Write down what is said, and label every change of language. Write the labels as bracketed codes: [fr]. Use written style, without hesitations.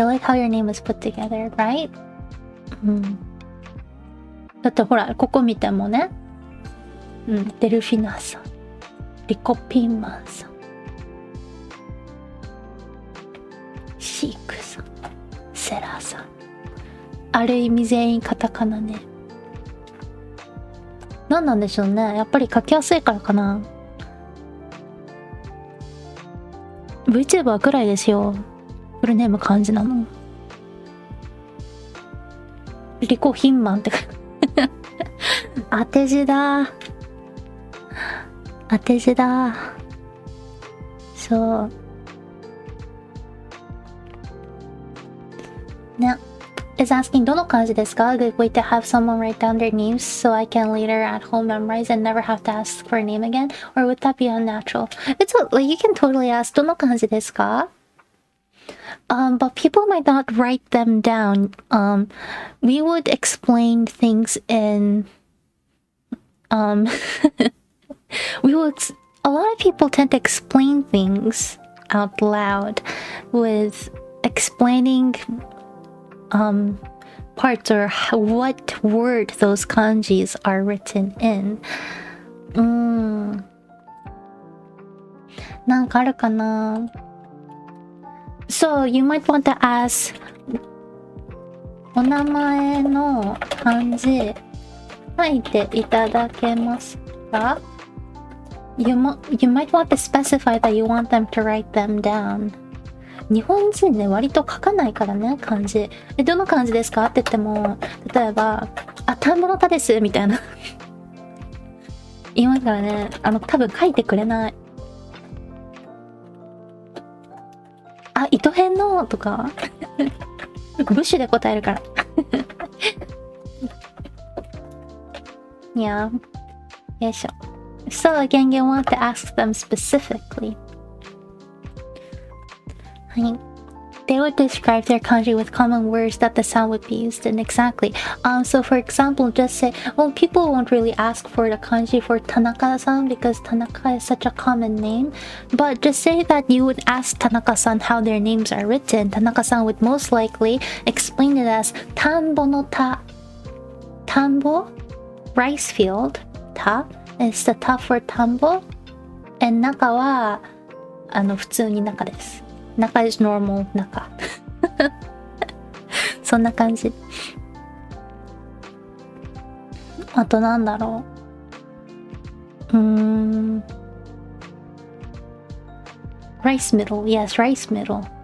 [en] I like how your name is put together, right? [ja] だってほら、ここ見てもね。デルフィナさん。リコピンマンさん。シークさん。セラさん。ある意味全員カタカナね。何なんでしょうね。やっぱり書きやすいからかな。 Vtuber くらいですよ。フルネーム漢字なの。リコヒンマンって当て字だ。当て字だ。そう。ね。 [en] is asking [ja] どの漢字ですか？ [en] A good way to have someone write down their names so I can later at home memorize and never have to ask for a name again? Or would that be unnatural? It's like you can totally ask [ja] どの漢字ですか？ [en] But people might not write them down. We would explain things in we would a lot of people tend to explain things out loud with explaining parts or what word those kanjis are written in. [ja] なんかあるかな？ [en] So you might want to ask [ja] お名前の漢字書いていただけますか？ [en] You might want to specify that you want them to write them down. [ja] 日本人ね、割と書かないからね、漢字。どの漢字ですかって言っても、例えば、田んぼの田ですみたいな。言いますからね、多分書いてくれない。糸編のとか、ブッシュで答えるから。 [en] Yeah. [ja] よいしょ。 [en] So again, you want to ask them specifically. They would describe their kanji with common words that the sound would be used in. Exactly. So for example, just say, well, people won't really ask for the kanji for Tanaka-san because Tanaka is such a common name. But just say that you would ask Tanaka-san how their names are written. Tanaka-san would most likely explain it as Tanbo no ta. Tanbo? Rice field. Ta is the ta for Tanbo. And Naka wa, [ja] 普通に中です。中 [en] is normal [ja] 中そんな感じ。あとなんだろう。 [en] rice middle. Yes, rice middle.